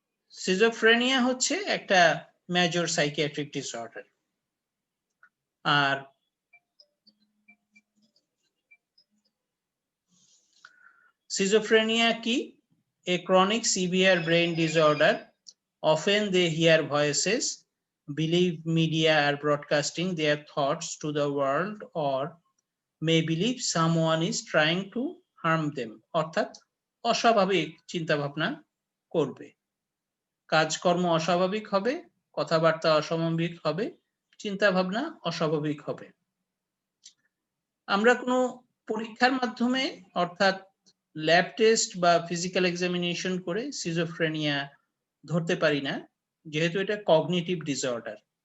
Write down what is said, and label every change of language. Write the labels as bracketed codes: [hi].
[bn] Schizophrenia হচ্ছে একটা major psychiatric disorder. আর schizophrenia কি? [en] A chronic severe brain disorder. Often they hear voices, believe media are broadcasting their thoughts to the world, or may believe someone is trying to harm them. [bn] অর্থাৎ অস্বাভাবিক চিন্তা ভাবনা করবে, কাজকর্ম অস্বাভাবিক হবে, কথাবার্তা অস্বাভাবিক হবে, চিন্তা ভাবনা অস্বাভাবিক হবে। আমরা কোনো পরীক্ষার মাধ্যমে অর্থাৎ ল্যাব টেস্ট বা ফিজিক্যাল এক্সামিনেশন করে সিজোফ্রেনিয়া ধরতে পারি না, যেহেতু এটা কগনিটিভ ডিসঅর্ডার।